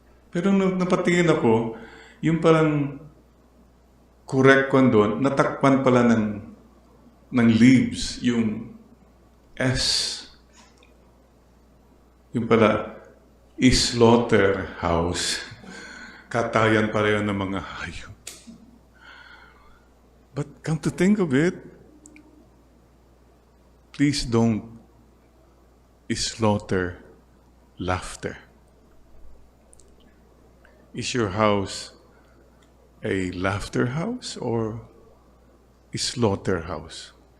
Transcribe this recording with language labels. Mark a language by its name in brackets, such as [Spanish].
[Filipino] Pero nung napatingin ako, yung parang correct ko doon, natakpan pala ng leaves, yung S. Yung pala, slaughter house. Katayan pala yun ng mga hayop. [English] But come to think of it, please don't slaughter laughter. Is your house a laughter house or a slaughter house?